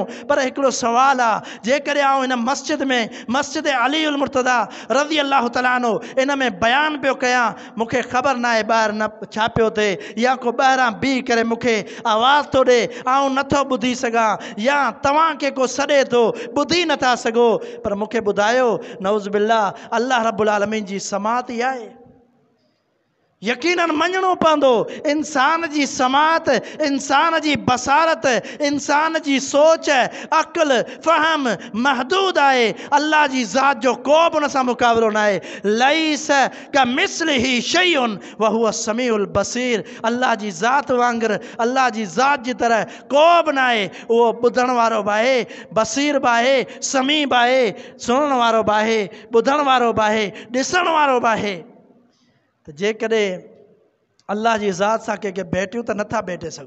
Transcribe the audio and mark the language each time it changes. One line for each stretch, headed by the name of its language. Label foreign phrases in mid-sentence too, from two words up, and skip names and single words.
Sindhi: पर हिकिड़ो सुवाल आहे, जेकॾहिं आउं हिन मस्जिद में, मस्जिद अली उल मुर्तज़ा रज़ी अल्लाह तआला अन्हु इन में बयानु पियो कयां, मूंखे ख़बर न आहे ॿाहिरि न छा पियो थिए, या को ॿाहिरां बीह करे मूंखे आवाज़ थो ॾे, आउं नथो ॿुधी सघां, या तव्हांखे को सॾे थो, ॿुधी नथा सघो, पर मूंखे ॿुधायो
Arabic: نعوذ بالله
Sindhi: अल्लाह रब्बुल आलमीन जी समात ई आहे। यकीनन मञणो पवंदो, इंसान जी समात, इंसान जी बसारत, इंसान जी सोच, अक़ल, फ़हम महदूद आहे। अल्लाह जी ज़ात जो को बि उन सां मुक़ाबिलो न आहे।
Arabic: ليس كمثله شيء وهو السميع البصير.
Sindhi: अल्लाह जी ज़ात वांगुरु, अल्लाह जी ज़ात जी तरह को बि न आहे। उहो ॿुधण वारो बि आहे, बसीर बि आहे, समी बि आहे, सुणण वारो बि आहे, ॿुधण वारो बि आहे, ॾिसण वारो बि आहे। त जेकॾहिं अल्लाह जी ज़ात सां कंहिंखे भेटियूं त नथा भेटे सघूं।